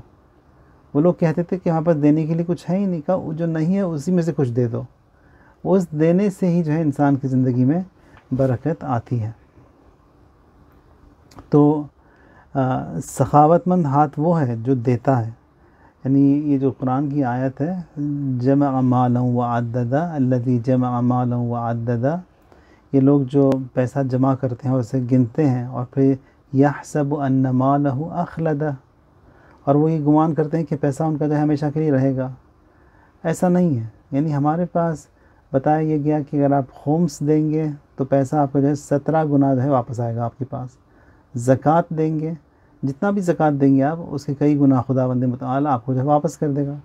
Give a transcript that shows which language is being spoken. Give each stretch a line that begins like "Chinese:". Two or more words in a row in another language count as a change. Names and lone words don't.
Hindi: वो लोग कहते थे कि हमारे पास देने के लिए कुछ है ही नहीं, का जो नहीं है उसी में से कुछ दे दो। उस देने से ही जो है इंसान की ज़िंदगी में बरकत आती है। तो सखावतमंद हाथ वो है जो देता है। यानी ये जो कुरान की आयत है,
Arabic: جمع مالا وعدده الذي جمع مالا وعدده,
Hindi: ये लोग जो पैसा जमा करते हैं और उसे गिनते हैं और फिर
Arabic: يحسب أن ماله أخلده,
Hindi: और वो ये गुमान करते हैं कि पैसा उनका जो है हमेशा के लिए रहेगा। ऐसा नहीं है। यानी हमारे पास बताया ये गया कि अगर आप खुम्स देंगे तो पैसा आपको जो है 17 गुना जो है वापस आएगा आपके पास। ज़कात देंगे, जितना भी ज़कात देंगे आप, उसके कई गुना खुदावंद मुतआल आपको जो है वापस कर देगा।